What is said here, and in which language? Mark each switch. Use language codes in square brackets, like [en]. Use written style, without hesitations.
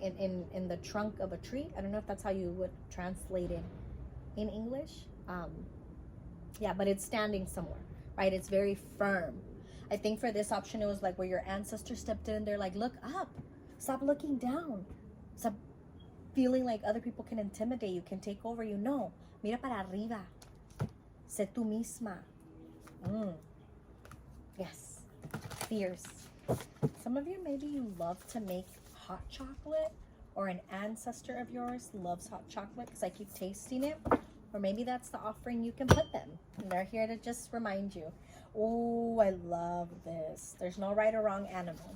[en] In the trunk of a tree. I don't know if that's how you would translate it in English. Yeah, but it's standing somewhere, right? It's very firm. I think for this option, it was like where your ancestors stepped in and they're like, look up, stop looking down, stop feeling like other people can intimidate you, can take over you. [es] No, mira para arriba, sé tú misma. [en] Yes, fierce. Some of you, maybe you love to make hot chocolate, or an ancestor of yours loves hot chocolate because I keep tasting it. Or maybe that's the offering you can put them. And they're here to just remind you. Oh, I love this. There's no right or wrong animal.